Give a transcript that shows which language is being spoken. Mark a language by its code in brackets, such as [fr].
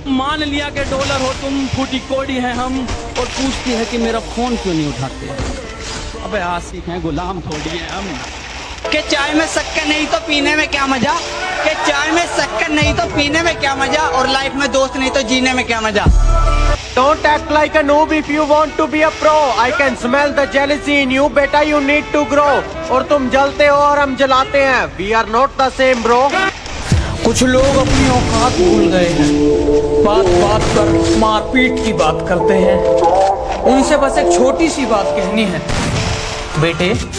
[hi] मान लिया कि डॉलर हो तुम, फूटी कोड़ी है हम, और पूछती है कि मेरा फोन क्यों नहीं उठाते। अबे आशिक हैं, गुलाम थोड़ी है हम। कि चाय में शक्कर नहीं तो पीने में क्या मजा, कि चाय में शक्कर नहीं तो पीने में क्या मजा, और लाइफ में दोस्त नहीं तो जीने में क्या मजा। [en] Don't act like a noob if you want to be a pro. I can smell the jealousy in you. बेटा you need to grow. [hi] और तुम जलते हो और हम जलाते हैं. [en] We are not the same bro. [hi] कुछ लोग अपनी औकात भूल गए हैं, बात बात पर मारपीट की बात करते हैं। उनसे बस एक छोटी सी बात कहनी है, बेटे